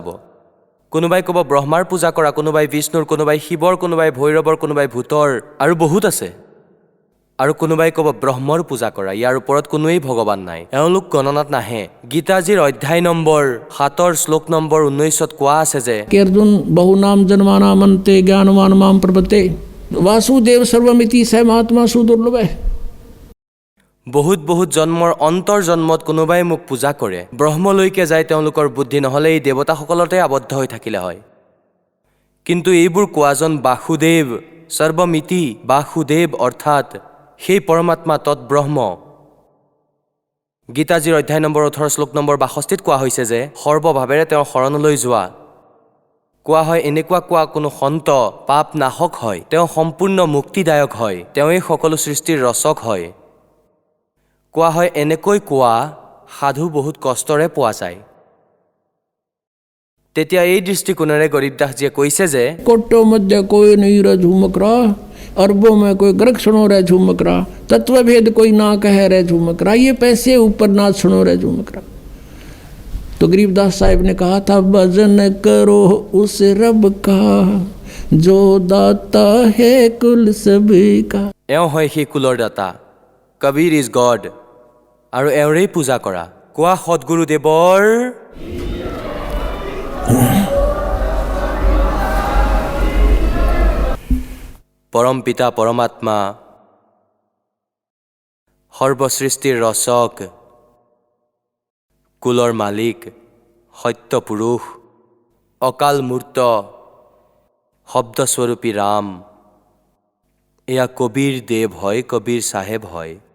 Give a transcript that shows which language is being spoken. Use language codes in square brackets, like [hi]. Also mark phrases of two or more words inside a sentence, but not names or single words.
[as] কোনোবাই ক'ব ব্ৰহ্মাৰ পূজা কৰা, কোনোবাই বিষ্ণুৰ, কোনোবাই শিৱৰ, কোনোবাই ভৈৰৱৰ, কোনোবাই ভূতৰ, আৰু বহুত আছে। আৰু কোনোবাই ক'ব ব্ৰহ্মৰ পূজা কৰা, ইয়াৰ ওপৰত কোনোৱেই ভগৱান নাই, এওঁলোক গণনাত নাহে। গীতাজীৰ অধ্যায় নম্বৰ 7 শ্লোক নম্বৰ 19ত কোৱা আছে যে [sa] कि अर्जुन बहुनाम जन्मानामन्ते ज्ञानवान माम प्रपत्ते वासुदेव सर्वमिति स महात्मा सुदुर्लभ। [as] বহুত জন্মৰ অন্তৰ জন্মত কোনোবাই মোক পূজা কৰে, ব্ৰহ্মলৈকে যায় তেওঁলোকৰ বুদ্ধি, নহ'লে এই দেৱতাসকলতে আবদ্ধ হৈ থাকিলে হয়। কিন্তু এইবোৰ কোৱাজন বাসুদেৱ, সৰ্বমিতি বাসুদেৱ, অৰ্থাৎ সেই পৰমাত্মা তৎব্ৰহ্ম। গীতাজীৰ অধ্যায় নম্বৰ 18 শ্লোক নম্বৰ 62ত কোৱা হৈছে যে সৰ্বভাৱেৰে তেওঁৰ শৰণলৈ যোৱা। কোৱা হয় এনেকুৱা কোৱা কোনো সন্ত পাপ নাশক হয়, তেওঁ সম্পূৰ্ণ মুক্তিদায়ক হয়, তেওঁই সকলো সৃষ্টিৰ ৰচক হয়। কোৱা হয় এনেকৈ কোৱা সাধু বহুত কষ্টৰে পোৱা যায়। তেতিয়া এই দৃষ্টিকোণেৰে গৰীবদাসজীয়ে কৈছে যে [hi] कोटो मध्य कोई नहीं रे झुमक रहा, अरबों में कोई ग्रक सुनो रे झुमक रहा, तत्व भेद कोई ना कहे रे झुमक रहा, ये पैसे ऊपर ना सुनो रे झुमक रहा। तो गरीबदास साहिब ने कहा था भजन करो उस रब का जो दाता है कुल सभी का। [as] এওঁ হয় সেই কুলৰ দাতা, কবিৰ [en] is God, [as] আৰু এওঁৰেই পূজা কৰা। কোৱা সদগুৰুদেৱৰ পৰম পিতা পৰমাত্মা, সৰ্বসৃষ্টিৰ ৰচক, কুলৰ মালিক, সত্য পুৰুষ, অকাল মূৰ্ত, শব্দস্বৰূপী ৰাম, এয়া কবিৰ দেৱ হয়, কবিৰ চাহেব হয়,